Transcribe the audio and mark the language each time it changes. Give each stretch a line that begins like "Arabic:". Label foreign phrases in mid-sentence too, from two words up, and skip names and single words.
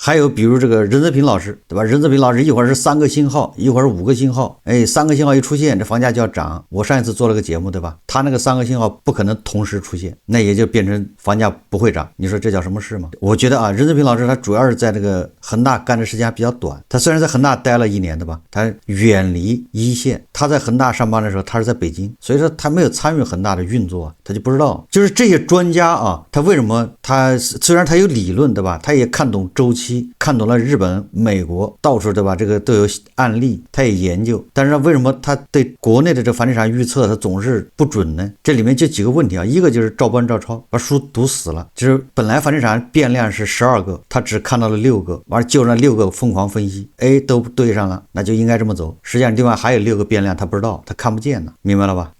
Chinese: 還有比如這個任澤平老師，對吧？任澤平老師一會兒是3個信號，一會兒是5個信號，3個信號一出現，這房價就要漲。我上一次做了個節目，對吧？他那個3個信號不可能同時出現，那也就變成房價不會漲。你說這叫什麼事嗎？我覺得啊，任澤平老師他主要是在這個恆大幹的時間還比較短，他雖然在恆大待了1年，對吧？他遠離一線，他在恆大上班的時候，他是在北京，所以說他沒有參與恆大的運作，他就不知道。就是這些專家啊，他為什麼他雖然他有理論，對吧？他也看懂周期，看懂了日本、美國到處，對吧？這個都有案例，他也研究，但是為什麼他對國內的這房地產預測他總是不準呢？這裡面就幾個問題啊，一個就是照搬照抄，把書讀死了，就是本來房地產變量是12個，他只看到了6個，完了就那6個瘋狂分析，都對上了，那就應該這麼走。實際上另外還有6個變量他不知道，他看不見呢，明白了吧？